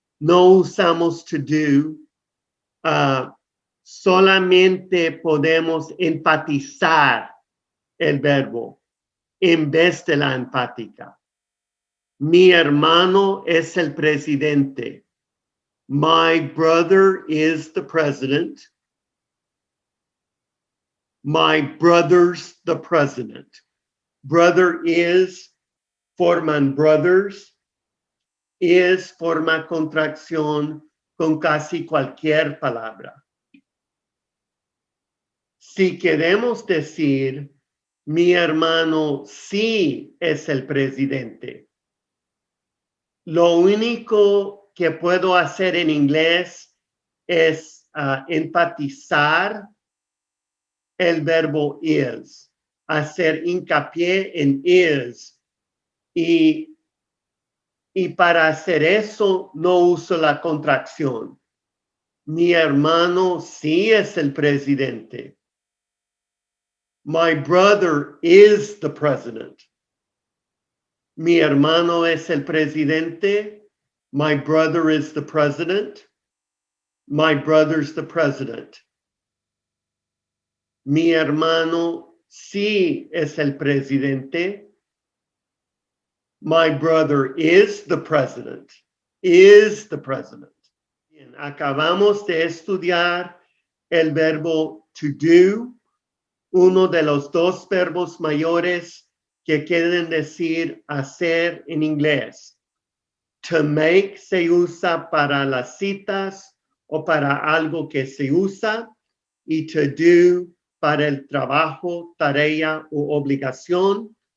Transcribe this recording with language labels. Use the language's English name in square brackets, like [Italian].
[Spanish] No usamos [English] to do. [Spanish] Solamente podemos enfatizar el verbo en vez de la enfática. Mi hermano es el presidente. [English] My brother is the president. My brother's the president. Brother is, [Spanish] forman [English] brothers. [Spanish] Is forma contracción con casi cualquier palabra. Si queremos decir, mi hermano sí es el presidente, lo único que puedo hacer en inglés es enfatizar el verbo is, hacer hincapié en is. Y para hacer eso no uso la contracción. Mi hermano sí es el presidente. [English] My brother is the president. [Spanish] Mi hermano es el presidente. [English] My brother is the president. My brother's the president. [Spanish] Mi hermano sí es el presidente. [English] My brother is the president. Is the president. [Spanish] Bien, acabamos de estudiar el verbo [English] to do, [Spanish] uno de los dos verbos mayores que quieren decir hacer en inglés. [English] To make [Spanish] se usa para las citas o para algo que se usa, y [English] to do [Spanish] para el trabajo, tarea o obligación.